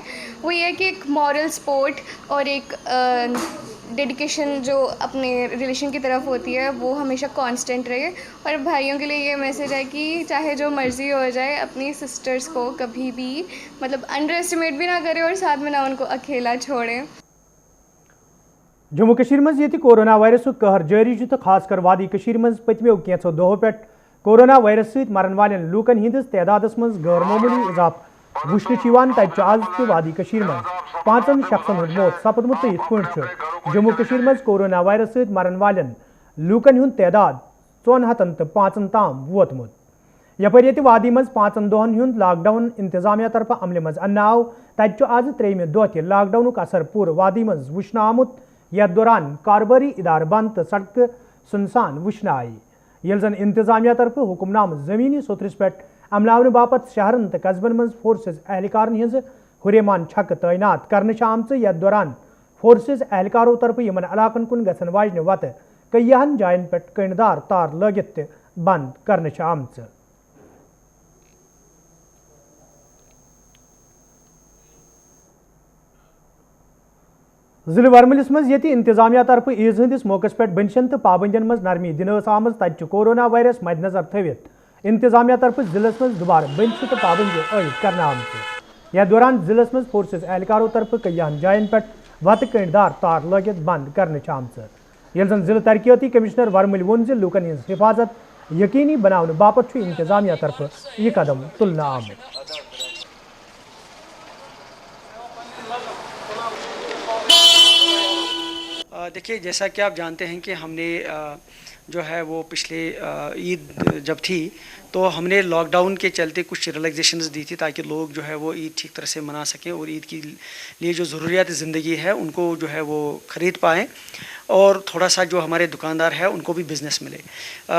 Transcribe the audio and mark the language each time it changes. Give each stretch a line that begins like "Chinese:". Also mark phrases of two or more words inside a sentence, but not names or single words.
Hindi: वो ये है कि एक
English: moral support
Hindi: और एक डेडिकेशन जो अपने रिलेशन की तरफ होती है वो हमेशा कांस्टेंट रहे। और भाइयों के लिए ये मैसेज है कि चाहे जो मर्ज़ी हो जाए अपनी सिस्टर्स को कभी भी मतलब अंडर एस्टिमेट भी ना करें और साथ में ना उनको अकेला छोड़ें।
Kashmiri: जम्मू कश्मीर मज ये कोरोना वायरस कहर जारी तो खासकर वादी कश्मीर मज पतमो कैंसो दोहों पे कोरोना वायरस सहित मरन वाले लूकन हिंदिस तदादस मज गैर मामूली इजाफ वुचन तज आज तो वादी कश्मीर मज 5 शख्सन हुंद मौत सपदमुत तो यह जम्मू कश्मीर मज कोरोना वायरस सहित मरन वाले लूकन हुंद तदाद 405 ताम वोतमुत। यपर ये वादी मज 5 दोहन हुंद लॉकडाउन इंतजामिया तरफ अमल मज अन्न आव तज आज 3 दह तह लॉकडाउन असर पूर वादी मज वुचन आमुत। यथ दौरान कारोबारी इदार बंद तो सड़क सुनसान वुचन आई ये जन इंतजामिया तरफ हुक्मनाम जमीनी सोतरस पे अमलावन बापत शहरन तो कस्बन मज फोर्सेस एहलकार हज हुरेमान छक तैनात करने आमच यथ दौरान फोर्सेस एहलकारों तरफ इन इलाकन कुन गसन वाजन वत कईहन जायन पे कणदार तार लगित बंद करने आमच। जिले वरमलिस मज ये इंतजामिया तरफ ईज हंदिस मौकस पे बंशन तो पाबंदियन मज नरमी दिन आम तत कोरोना वायरस मद्देनजर थवित इंतजामिया तरफ जिलस मज दोबारा बंश तो पाबंदी आयद करने आमच। यथ दौरान जिलस मज फोर्सेस एहलकारों तरफ कईहन जायन पे वत कणदार तार लगित बंद करने आमच। ये जन जिले तरक्याती कमिश्नर वरमल वोन लूकन हज हिफाजत यकीनी बनाने बापत इंतजामिया तरफ यह कदम तुलना आमुत।
Hindi: देखिए, जैसा कि आप जानते हैं कि हमने जो है वो पिछले ईद जब थी तो हमने लॉकडाउन के चलते कुछ रिलैक्सेशंस दी थी ताकि लोग जो है वो ईद ठीक तरह से मना सकें और ईद के लिए जो ज़रूरियात ज़िंदगी है उनको जो है वो ख़रीद पाएँ और थोड़ा सा जो हमारे दुकानदार है उनको भी बिज़नेस मिले।